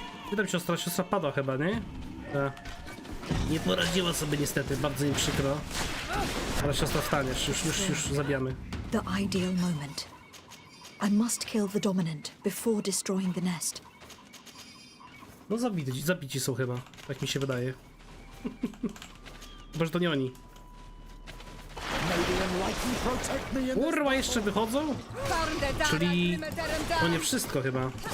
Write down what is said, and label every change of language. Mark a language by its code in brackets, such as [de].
[pl] Pytam siostra padła chyba, nie? Nie poradziła sobie niestety, bardzo mi przykro. Ale siostra wstaniesz, już zabijamy. [en] The ideal moment. I must kill the dominant before destroying the nest. [pl] No zabici są chyba, tak mi się wydaje. Chyba, że to nie oni. Kurwa, jeszcze wychodzą? Czyli to nie wszystko chyba.